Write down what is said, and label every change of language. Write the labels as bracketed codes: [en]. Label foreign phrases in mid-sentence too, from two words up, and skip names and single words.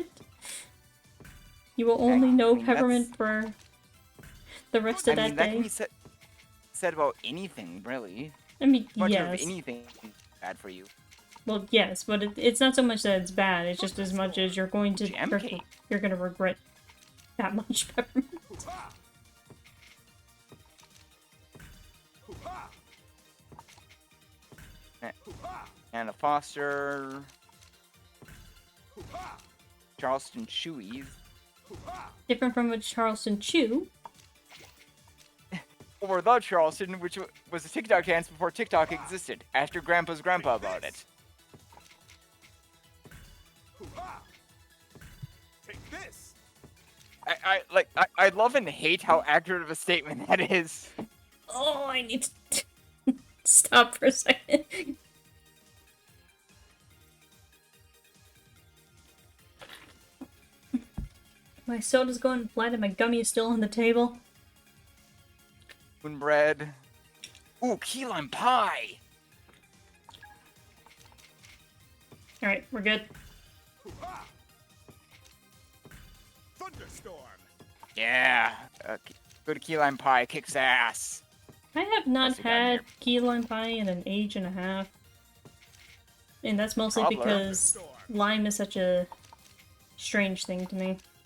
[en] You will only know peppermint for the rest of that that day. can be said about anything, really. I mean, Much yes. of anything is bad for you. Well, yes, but it's not so much that it's bad. It's just as much as you're going to Jam cake. you're going to regret that much peppermint. Hoo-ha! Hoo-ha! Hoo-ha! Anna Foster, Hoo-ha! Charleston Chewies. Hoo-ha! Different from a Charleston Chew. Or the Charleston, which was a TikTok dance before TikTok existed. Ask your grandpa's grandpa about it. Hoo-ha! Take this. I love and hate how accurate of a statement that is. Oh, I need to stop for a second. My soda's going flat and my gummy is still on the table. Moonbread. Ooh, key lime pie. Alright, we're good. Hoo-ha! Thunderstorm. Yeah. Good key lime pie kicks ass. I have not Else we got had here? key lime pie in an age and a half. And that's mostly Cobbler. because lime is such a strange thing to me.